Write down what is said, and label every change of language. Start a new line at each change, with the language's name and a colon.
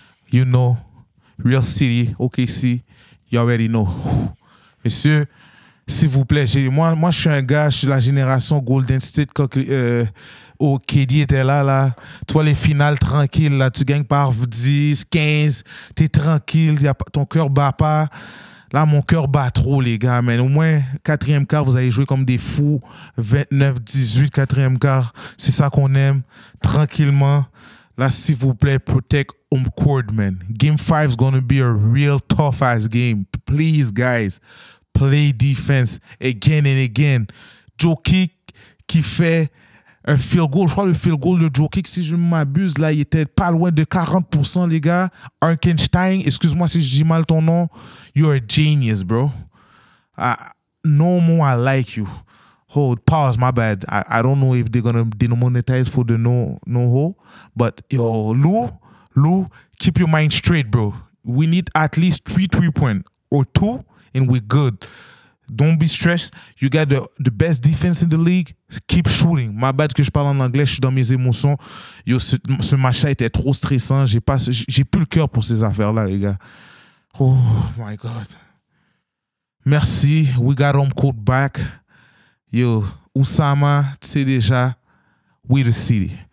English: You know, Real City, OKC, you already know.
French: Messieurs, s'il vous plaît, moi, je suis un gars, je suis la génération Golden State quand KD était là. Tu vois les finales tranquilles, là, tu gagnes par 10, 15, t'es tranquille, ton cœur bat pas. Là, mon cœur bat trop, les gars, man. Au moins, 4e quart, vous allez jouer comme des fous. 29-18, 4e quart. C'est ça qu'on aime. Tranquillement. Là, s'il vous plaît,
English: protect home court,
French: man.
English: Game 5 is going to be a real tough-ass game. Please, guys, play defense again and again.
French: Jokic qui fait un field goal. Je crois le field goal de Jokic, si je ne m'abuse, là, il était pas loin de 40%, les gars. Arkenstein, excuse-moi si je dis mal ton nom.
English: You're a genius, bro. No more I like you. Hold, pause, my bad. I don't know if they're going to demonetize for the no-ho. But, yo, Lou, keep your mind straight, bro. We need at least 3 3-point or 2, and we're good. Don't be stressed. You got the best defense in the league. Keep shooting. My bad
French: que je parle en anglais, je suis dans mes émotions. Yo, ce match-là était trop stressant. J'ai plus le cœur pour ces affaires-là, les gars.
English: Oh my God. Merci. We got home court back. Yo, Oussama,
French: tu sais déjà,
English: we the city.